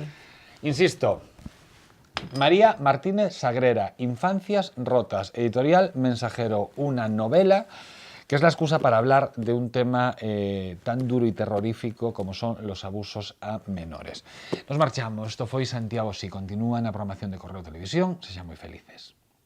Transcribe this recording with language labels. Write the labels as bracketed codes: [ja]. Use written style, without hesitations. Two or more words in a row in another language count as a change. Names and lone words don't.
[es] Insisto, María Martínez Sagrera, Infancias rotas, editorial Mensajero, una novela que es la excusa para hablar de un tema tan duro y terrorífico como son los abusos a menores. Nos marchamos, esto fue Santiago Sí, [gl] continúa na programación de Correo Televisión, sexan moi felices.